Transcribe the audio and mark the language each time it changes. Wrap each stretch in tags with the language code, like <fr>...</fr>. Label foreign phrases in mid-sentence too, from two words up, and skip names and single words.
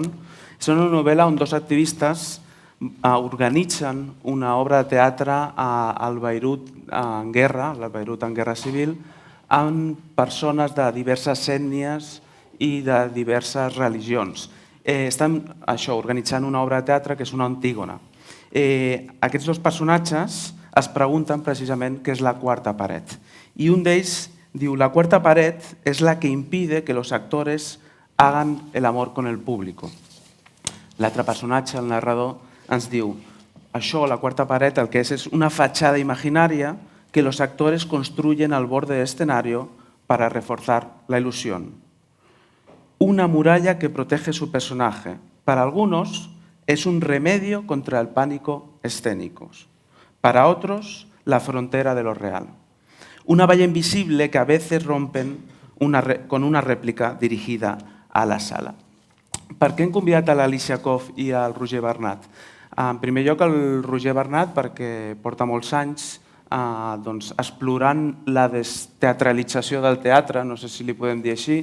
<ca>És una novel·la on dos activistes organitzen una obra de teatre al Beirut en guerra, al Beirut en guerra civil, amb persones de diverses ètnies i de diverses religions. Estan organitzant una obra de teatre que és una Antígona. Aquests dos personatges es pregunten precisament què és la quarta paret. I un d'ells diu:</ca> <es>la cuarta pared es la que impide que los actores hagan el amor con el público.</es> <ca>L'altre personatge, el narrador, ens diu: això, la quarta</ca> <es>pared, el que es una fachada imaginaria que los actores construyen al borde del escenario para reforzar la ilusión. Una muralla que protege su personaje. Para algunos es un remedio contra el pánico escénico. Para otros, la frontera de lo real. Una valla invisible que a veces rompen con una rèplica dirigida a la sala.</es> <ca>Per què hem convidat a l'Alicia Koff i al Roger Bernat? En primer lloc, el Roger Bernat, perquè porta molts anys explorant la desteatralització del teatre, no sé si li podem dir així.</ca>